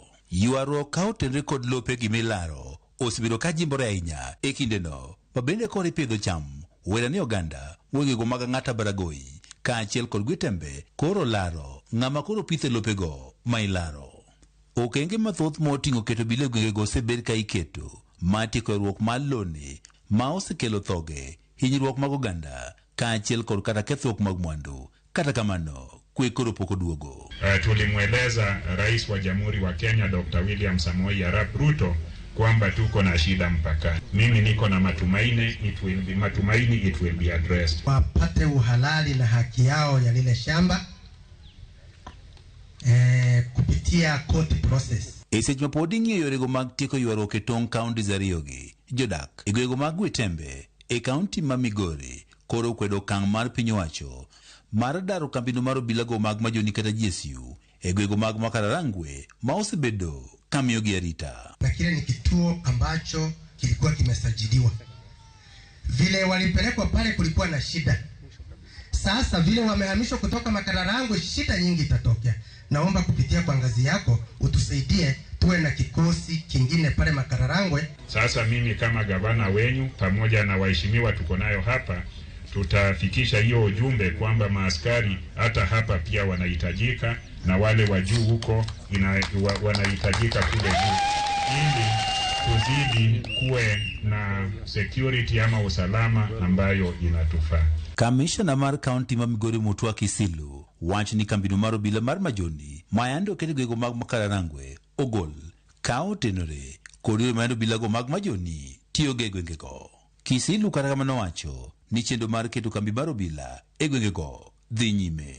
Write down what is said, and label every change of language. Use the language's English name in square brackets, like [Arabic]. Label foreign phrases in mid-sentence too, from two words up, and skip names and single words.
[Luo (Kenya and Tanzania)] Ywaruok ka otende kod lope gi milaro osebedo ka jimbore ahinya e kindeno, ma bende kod ipidho cham wera ni oganda gwengego mag Ang'ata Baragoi kaachiel kod Gwitembe koro laro ng'ama koro pithe lopego ma ilaro. Okenge mathoth moting'o keto obila e gwengego osebed ka iketo matieko ywaruok mar loni ma osekelo thoge, hinyruok mag oganda kaachiel kod kata kethruok mag mwandu. Kata kamano kwe koro pok oduogo. [Swahili] Tulimweleza Rais wa Jamhuri wa Kenya Dr. William Samoei Arap Ruto kwamba tuko na shida mpakani. Mimi niko na matumaini [English] it will be addressed. [Swahili] Wapate uhalali na haki yao ya lile shamba kupitia [English] court process. [Luo (Kenya and Tanzania)] Seche ma pod ing'iyo yorego mag tieko ywaruok e tong' kaunti ariyogi, jodak e gwengego mag Gwitembe e kaunti ma Migori koro kwedo kang' mar piny owacho mar daro kambino mar obilago mag majoni kata GSU e gwego mag Makararangwe ma osebedo kamiyogi arita. [Swahili] Na kile ni kituo ambacho kilikuwa kimesajiliwa. Vile walipelekwa pale kulikuwa na shida. Sasa vile wamehamishwa kutoka Makararangwe, shida nyingi itatokea. Naomba kupitia kwa ngazi yako utusaidie tuwe na kikosi kingine pale Makararangwe. Sasa mimi kama gavana wenyu pamoja na waheshimiwa tuko nayo hapa, tutafikisha hiyo ujumbe kwamba maaskari hata hapa pia wanahitajika na wale wa juu huko wanahitajika kule juu, ili tuzidi kuwe na security ama usalama ambayo inatufaa. [Luo (Kenya and Tanzania)] Kamishna mar kaunti ma Migori Mutua Kisilu wach ni kambino mar obila mar majoni mayando kete gwego mag Makararangwe ogol kao tenore kodi mayando bilago mag majoni tiyo ge gwengego. Kisilu kata kamano wacho ni chendo mar keto kambi mar obila e gwengego dhi nyime.